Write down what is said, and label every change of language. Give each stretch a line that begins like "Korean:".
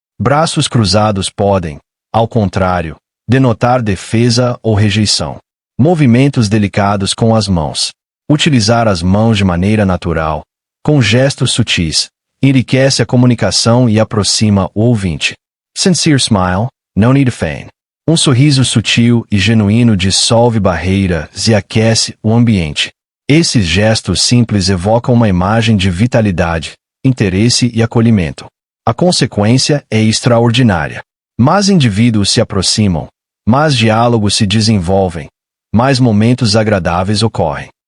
Portuguese: Braços cruzados podem, ao contrário, denotar defesa ou rejeição. Movimentos delicados com as mãos. Utilizar as mãos de maneira natural, com gestos sutis, enriquece a comunicação e aproxima o ouvinte.
English: Sincere smile, no need to feign.
Portuguese: Um sorriso sutil e genuíno dissolve barreiras e aquece o ambiente. Esses gestos simples evocam uma imagem de vitalidade, interesse e acolhimento. A consequência é extraordinária. Mais indivíduos se aproximam, mais diálogos se desenvolvem, mais momentos agradáveis ocorrem.